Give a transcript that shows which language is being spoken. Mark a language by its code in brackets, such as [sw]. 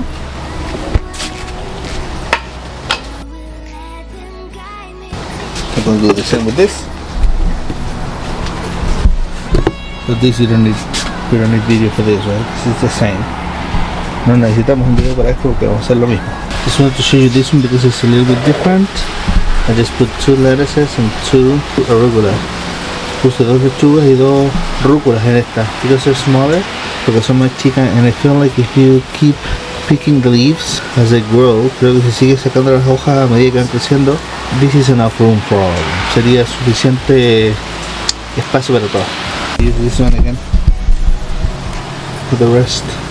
[en] I'm gonna do the same with this. But this we don't need video for this, right? This is the same. [es] No necesitamos un video para esto porque vamos a hacer lo mismo. [en] Just wanted to show you this one because it's a little bit different. I just put 2 lettuces and 2 arugula. [es] Puse 2 lechugas y 2 rúculas en esta. [en] Because they're smaller, [es] porque son más chicas, [en] and I feel like if you keep picking the leaves as they grow, [es] creo que si sigues sacando las hojas a medida que van creciendo, [en] this is enough room for all of them. [es] Sería suficiente espacio para todo. [en] Use this one again for the rest.